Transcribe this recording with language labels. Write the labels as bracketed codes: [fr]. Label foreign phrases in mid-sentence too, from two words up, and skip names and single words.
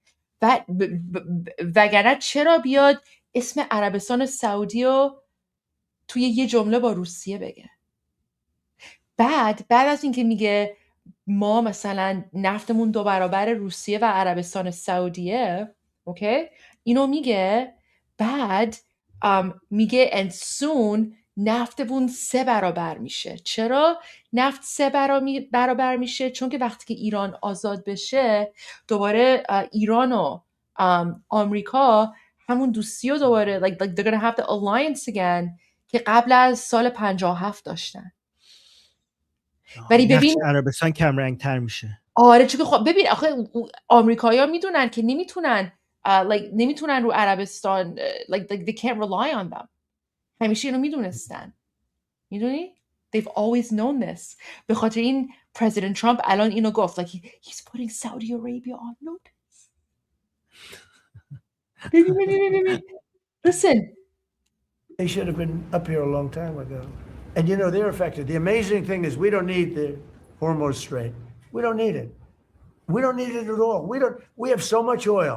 [fa] وگرنه چرا بیاد اسم عربستان سعودی رو توی یه جمله با روسیه بگه؟ بعد از اینکه میگه ما مثلا نفتمون 2 برابر روسیه و عربستان سعودیه، اوکی؟ اینو میگه، بعد میگه [en] and soon [fa] نفتمون 3 برابر میشه. چرا نفت 3 برابر میشه؟ چون که وقتی که ایران آزاد بشه دوباره ایران و آمریکا همون دوستی رو دوباره [en] they're gonna have the alliance again [fa] که قبل از سال 57 داشتن. ولی نقش ببین عربستان کم رنگ تر میشه. آره چون که خب ببین آخه آمریکایی‌ها میدونن که نمیتونن نمیتونن رو عربستان [en] like they can't rely on them. [fa] همیشه اینو میدونستن. میدونی؟ [en] They've always known this. [fa] به خاطر این پرزیدنت ترامپ الان اینو گفت [en] like he's putting Saudi Arabia on notice. [fa] ببین. Listen. [en] They should have been up here a long time ago. And you know, they're affected. The amazing thing is we don't need the Hormuz Strait. We don't need it. We don't need it at all. We have so much oil.